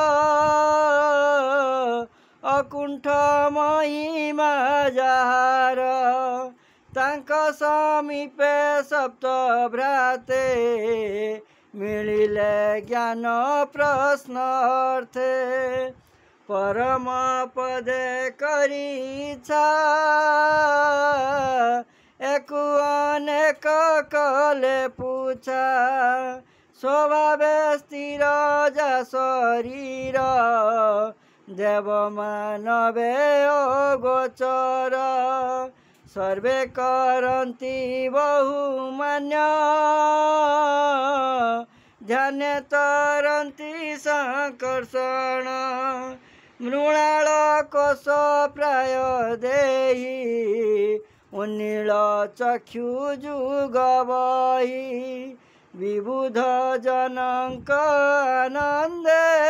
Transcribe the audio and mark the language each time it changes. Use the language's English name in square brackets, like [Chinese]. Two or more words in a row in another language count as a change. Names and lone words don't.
[Odia] ଅକୁଣ୍ଠ ମହିମା ଯାର ତାଙ୍କ ସମୀପେ ସପ୍ତ ଭ୍ରାତେ ମିଳିଲେ ଜ୍ଞାନ ପ୍ରଶ୍ନାର୍ଥେ ପରମ ପଦେ କରି ଇଚ୍ଛା ଏକ ଅନେକ କଲେ ପୁଛା ସ୍ୱଭାବେ ସ୍ଥିର ଯା ଶରୀର ଦେବ ମାନବେ ଗୋଚର ସର୍ବେ କରନ୍ତି ବହୁମାନ୍ୟ ଧ୍ୟାନେ ତରନ୍ତି ସଙ୍କର୍ଷଣ ମୃଣାଳ କୋଷ ପ୍ରାୟ ଦେହି ଉନ୍ନୀଳ ଚକ୍ଷୁ ଯୁଗ ବହି ବିବୁଧ ଜନକ ଆନନ୍ଦେ